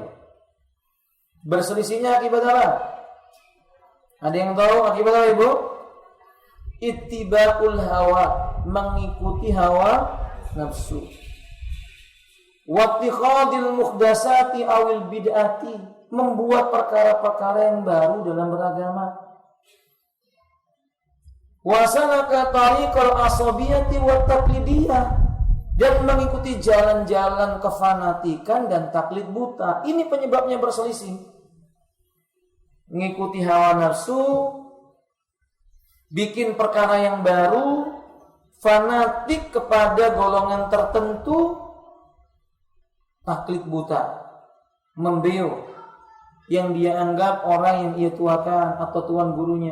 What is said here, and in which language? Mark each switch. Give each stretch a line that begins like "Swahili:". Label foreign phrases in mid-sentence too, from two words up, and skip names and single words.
Indonesian: Berselisihnya akibat apa? Ada yang tahu akibat apa, Ibu?
Arabic: Ittiba'ul hawa,
Indonesian: mengikuti hawa nafsu.
Arabic: Wattikhadil muhdasati awil bid'ati,
Indonesian: membuat perkara-perkara yang baru dalam beragama.
Arabic: Wasalaka tariqal asabiyati wat taqlidiyah,
Indonesian: dan mengikuti jalan-jalan kefanatikan dan taklid buta. Ini penyebabnya berselisih. Mengikuti hawa nafsu, bikin perkara yang baru, fanatik kepada golongan tertentu, taklid buta, membeu yang dia anggap orang yang ia tuakan atau tuan gurunya.